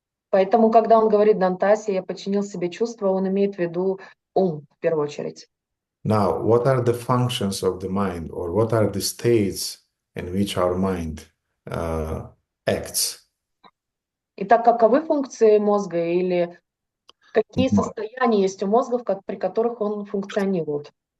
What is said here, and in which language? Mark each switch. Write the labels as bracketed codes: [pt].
[ru] Поэтому, когда он говорит Дантаси, я подчинил себе чувства, он имеет в виду ум в первую очередь. [en] Now, what are the functions of the mind, or what are the states in which our mind acts? [ru] Итак, каковы функции мозга или какие состояния есть у мозга, при которых он функционирует?